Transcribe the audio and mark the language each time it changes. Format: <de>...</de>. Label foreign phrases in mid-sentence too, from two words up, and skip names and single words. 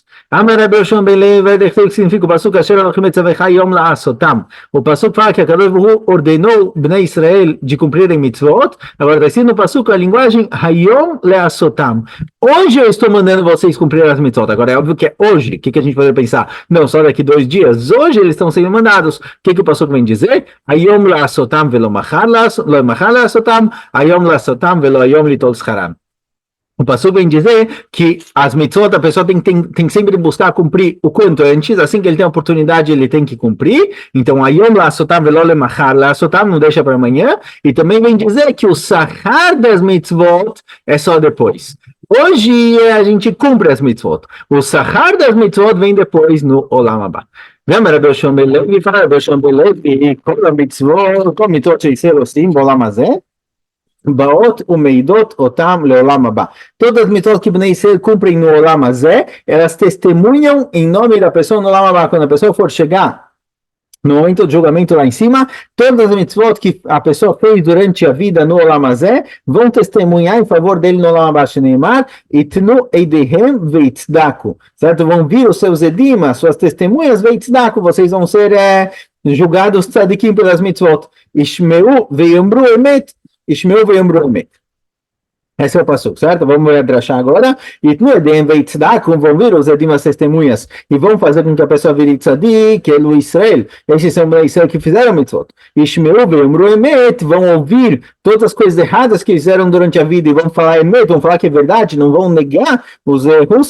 <pt>Que significa o passuco O passuco fala que a Kadosh Baruch Hu ordenou Bnei Israel de cumprirem mitzvot. Agora está escrito no passuco a linguagem</pt> <he>היום לעשותם.</he> <pt>Hoje eu estou mandando vocês cumprir as mitzvot. Agora é óbvio que é hoje. O que a gente pode pensar? Não, só daqui 2 dias. Hoje eles estão sendo mandados. O que o passuco vem dizer?</pt> <he>היום לעשותם ולא מחר לעשותם. היום לעשותם ולא היום ליטול שכרם.</he> <pt>O passuco vem dizer que as mitzvot a pessoa tem que sempre buscar cumprir o quanto antes, assim que ele tem a oportunidade ele tem que cumprir. Então,</pt> <he>היום לעשותם ולא למחר לעשותם,</he> <pt>não deixa para amanhã. E também vem dizer que o sahar das mitzvot é só depois. Hoje a gente cumpre as mitzvot. O sahar das mitzvot vem depois no</pt> <he>עולם הבא.</he> <pt>Lembra Rabbi Shimon ben Levi? Fala Rabbi Shimon ben Levi, qual a mitzvot, qual mitzvot</pt> <he>שישראל עושים בעולם הזה? באות ומעידות אותם לעולם הבא.</he> <pt>Todas as mitzvot que Bnei Israel cumprem no</pt> <he>עולם הזה,</he> <pt>elas testemunham em nome da pessoa no</pt> <he>עולם הבא.</he> <pt>Quando a pessoa for chegar no momento do julgamento lá em cima, todas as mitzvot que a pessoa fez durante a vida no</pt> <he>עולם הזה</he> <pt>vão testemunhar em favor dele no</pt> <he>עולם הבא. שנאמר יתנו עדיהם ויצדקו.</he> <pt>Certo? Vão vir os seus edim, as suas testemunhas veitdaku. Vocês vão ser julgados tzadikim pelas mitzvot.</pt> <he>ישמעו ויאמרו אמת ישמעו ויאמרו אמת.</he> <pt>Esse é o passuco, certo? Vamos ver a drachá agora. E vão vir os edim, as testemunhas, e vão fazer com que a pessoa vire tzadik, que é o Israel. Esses são os Israel que fizeram mitzvot.</pt> <he>ישמעו ויאמרו אמת,</he> <pt>vão ouvir todas as coisas erradas que fizeram durante a vida e vão falar emet, vão falar que é verdade, não vão negar os erros.</pt>